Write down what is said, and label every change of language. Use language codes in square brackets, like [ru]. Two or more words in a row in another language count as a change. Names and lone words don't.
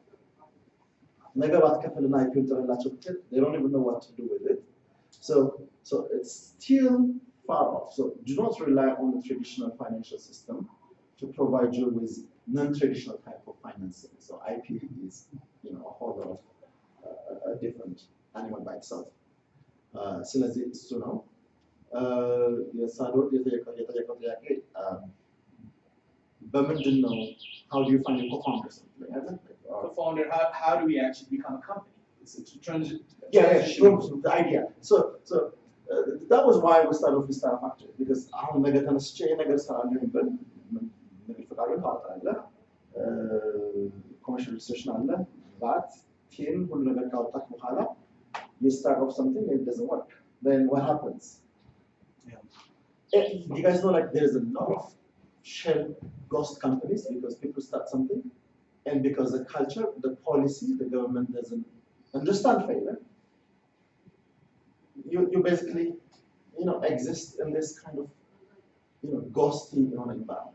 [en] They don't even know what to do with it. So it's still far off. So do not rely on the traditional financial system to provide you with non-traditional type of financing. So IP is, a whole lot of a different animal by itself. [am] ስለዚህ እሱ ነው የሳዶር የተጠየቀው ጥያቄ በምንድን ነው [en] how do you find a co-founder something like that? Co-founder, how do we actually become a company? It's a the idea. So that was why we started with Star Factory because [am] አሁን ነገ ተነስቼ ነገር ሰራለሁ ብል [en] commercial registration አለ but team [am] ሁሉ ነገር ካወጣች በኋላ [en] you start off something and it doesn't work then what happens you guys know like there's a lot of shell ghost companies because people start something and because the culture the policy the government doesn't understand failure you basically exist in this kind of ghosty environment.